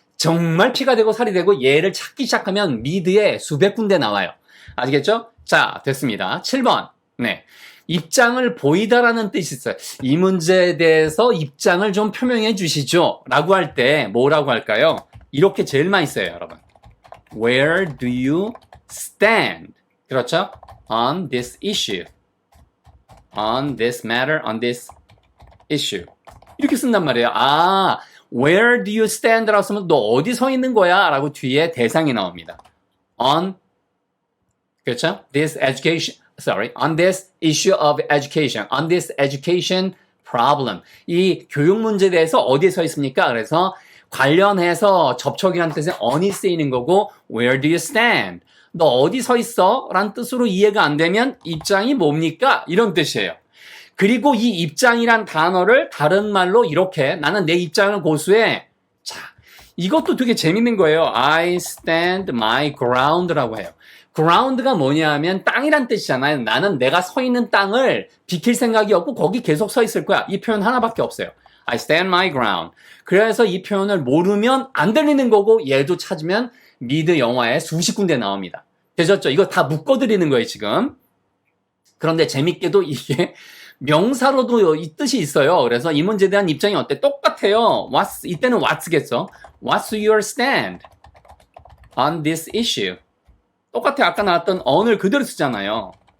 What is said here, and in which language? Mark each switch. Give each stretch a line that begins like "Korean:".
Korean: 정말 피가 되고 살이 되고 얘를 찾기 시작하면 미드에 수백 군데 나와요. 아시겠죠? 자, 됐습니다. 7번. 네. 입장을 보이다라는 뜻이 있어요. 이 문제에 대해서 입장을 좀 표명해 주시죠. 라고 할 때 뭐라고 할까요? 이렇게 제일 많이 써요, 여러분.
English: Where do you stand? 그렇죠? On this issue. on this matter, on this issue.
Korean: 이렇게 쓴단 말이에요. 아,
English: where do you stand?
Korean: 라고 쓰면 너 어디 서 있는 거야? 라고 뒤에 대상이 나옵니다. on, 그렇죠?
English: this education, on this issue of education, on this education problem.
Korean: 이 교육 문제에 대해서 어디에 서 있습니까? 그래서 관련해서 접촉이라는 뜻의 on이 쓰이는 거고,
English: where do you stand?
Korean: 너 어디 서 있어? 라는 뜻으로 이해가 안 되면 입장이 뭡니까? 이런 뜻이에요. 그리고 이 입장이란 단어를 다른 말로 이렇게 나는 내 입장을 고수해. 자, 이것도 되게 재밌는 거예요.
English: I stand my ground
Korean: 라고 해요. ground가 뭐냐 하면 땅이란 뜻이잖아요. 나는 내가 서 있는 땅을 비킬 생각이 없고 거기 계속 서 있을 거야. 이 표현 하나밖에 없어요.
English: I stand my ground.
Korean: 그래서 이 표현을 모르면 안 들리는 거고 얘도 찾으면 미드 영화에 수십 군데 나옵니다. 되셨죠? 이거 다 묶어드리는 거예요, 지금. 그런데 재밌게도 이게 명사로도 이 뜻이 있어요. 그래서 이 문제에 대한 입장이 어때? 똑같아요. 이때는 what's겠죠?
English: What's your stand on this issue?
Korean: 똑같아요. 아까 나왔던 on을 그대로 쓰잖아요.